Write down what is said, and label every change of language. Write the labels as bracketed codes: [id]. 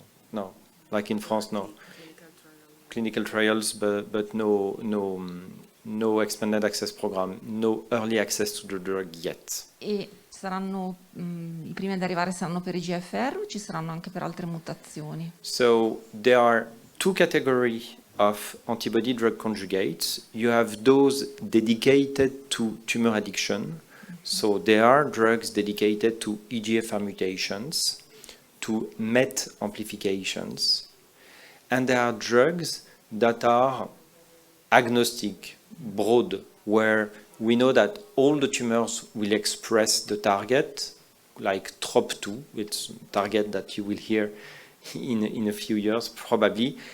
[en] No. Like in France, no. Clinical trials, but no expanded access program, no early access to the drug yet. [it] E saranno i primi ad arrivare saranno per i GFR o ci saranno anche per altre mutazioni? [en] So there are 2 categories of antibody drug conjugates. You have those dedicated to tumor addiction. So there are drugs dedicated to EGFR mutations, to MET amplifications, and there are drugs that are agnostic, broad, where we know that all the tumors will express the target, like TROP2, it's a target that you will hear in a few years probably.